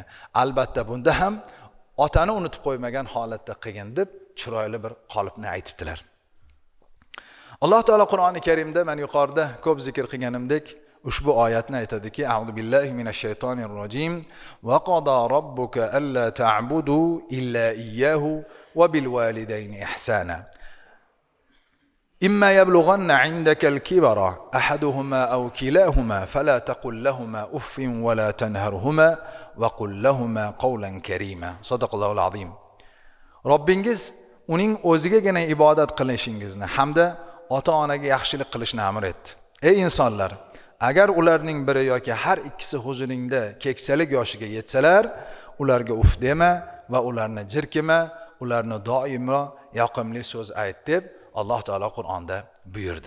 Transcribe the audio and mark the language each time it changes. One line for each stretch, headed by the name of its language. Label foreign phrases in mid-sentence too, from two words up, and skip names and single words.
Uzbek: Albatta bunda ham otani unutib qo'ymagan holatda qilgin deb chiroyli bir qolipni aytibdilar. Alloh taolo Qur'oni Karimda men yuqorida ko'p zikr qilganimdek ushbu oyatni aytadiki,
Arabic: أعوذ بالله من الشيطان الرجيم وقضى ربك ألا تعبدوا إلا إياه وبالوالدين إحسانا. إما يبلغن عندك الكبر أحدهما أو كلاهما فلا تقل لهما أف ولا تنهرهما وقل لهما قولا كريما. صدق الله العظيم.
Uzbek: Robbingiz uning o'zigagina ibodat qilishingizni hamda ota-onaga yaxshilik qilishni amr etdi. Ey insonlar, agar ularning biri yoki har ikkisi huzuringda keksalik yoshiga yetsalar, ularga uf dema va ularni jirkima, ularni doimo yoqimli so'z ayt deb Alloh taolo Qur'onda buyurdi.